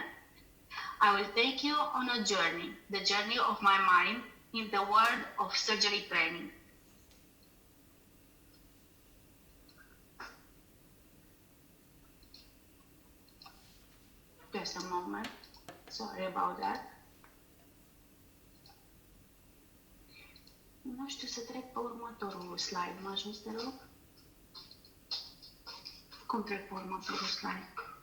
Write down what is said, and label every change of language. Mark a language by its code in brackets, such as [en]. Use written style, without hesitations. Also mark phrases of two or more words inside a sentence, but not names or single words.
[en] I will take you on a journey, the journey of my mind in the world of surgery training. Just a moment. Sorry about that. [ro] Nu știu să trec pe următorul slide. Mă ajuți, te rog? Cum trec pe următorul slide?